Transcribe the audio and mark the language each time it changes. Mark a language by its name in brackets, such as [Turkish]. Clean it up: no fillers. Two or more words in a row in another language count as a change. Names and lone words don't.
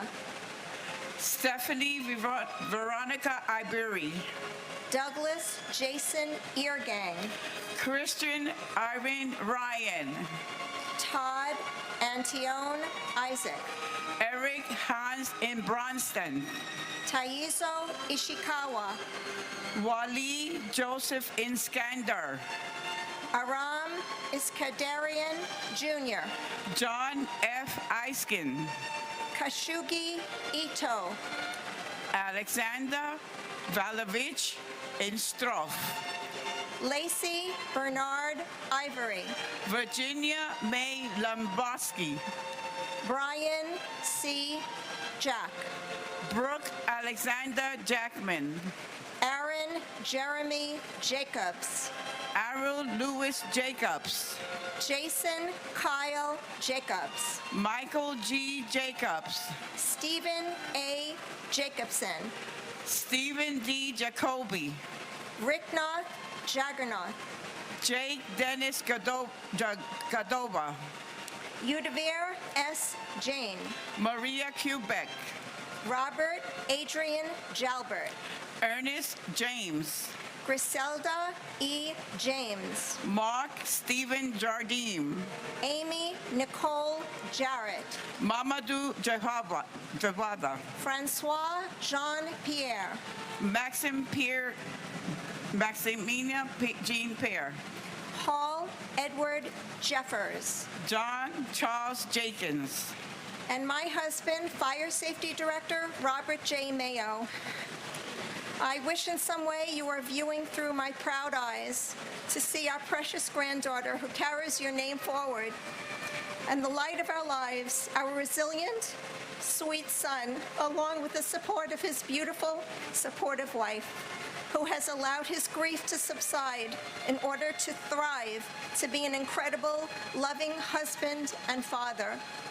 [English] Stephanie Veronica Iberi. Douglas Jason Eargang. Christian Irene Ryan. Todd Antione Isaac. Eric Hans in Bronston. Taizo Ishikawa. Wally Joseph Inskander. Aram Iskandarian Jr. John F. Eiskin. Kashugi Ito. Alexander Valovich Instroff. Lacey Bernard Ivory. Virginia May Lomboski. Brian C. Jack. Brooke Alexander Jackman. Aaron Jeremy Jacobs. Arrow Lewis Jacobs. Jason Kyle Jacobs. Michael G. Jacobs. Stephen A. Jacobson. Stephen D. Jacoby. Ricknoth Jaggernoth. Jake Dennis Gadoba. Udavir S. Jane. Maria Quebec. Robert Adrian Jalbert. Ernest James. Griselda E. James. Mark Stephen Jardim. Amy Nicole Jarrett. Mamadou Jawada. Francois Jean Pierre. Maximilian Jean Pierre. Paul Edward Jeffers. John Charles Jenkins. And my husband, Fire Safety Director Robert J. Mayo. I wish in some way you are viewing through my proud eyes to see our precious granddaughter who carries your name forward and the light of our lives, our resilient, sweet son, along with the support of his beautiful, supportive wife, who has allowed his grief to subside in order to thrive, to be an incredible, loving husband and father.